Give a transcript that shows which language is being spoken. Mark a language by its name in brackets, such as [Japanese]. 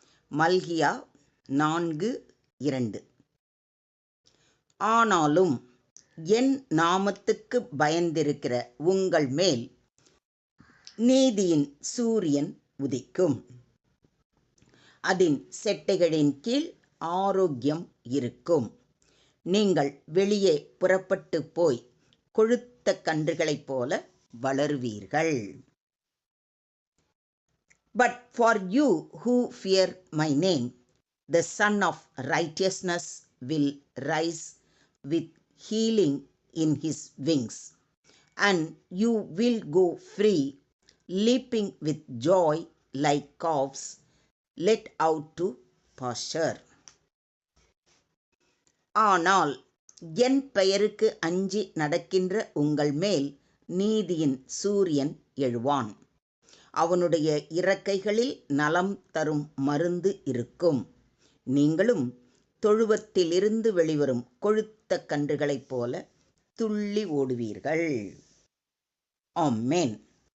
[Tamil] மல்கியா 4:2. ஆனாலும் என் நாமத்துக்கு பயந்திருக்கிற உங்கள் மேல் நீதியின் சூரியன் உதிக்கும். அதன் செட்டைகளின் கீழ் ஆரோக்கியம் இருக்கும். நீங்கள் வெளியே புறப்பட்டு போய் கொழுத்த கன்றுகளைப் போல வளருவீர்கள். [English] But for you who fear my name, the Son of Righteousness will rise with healing in his wings, and you will go free, leaping with joy like calves let out to pasture. [Tamil] ஆனால் என் பெயருக்கு அஞ்சி நடக்கின்ற உங்கள் மேல் நீதியின் சூரியன் எழுவான். அவனுடைய இறக்கைகளில் நலம் தரும் மருந்து இருக்கும். நீங்களும் தொழுவத்திலிருந்து வெளிவரும் கொழுத்த கன்றுகளைப் போல துள்ளி ஓடுவீர்கள். ஆமென்.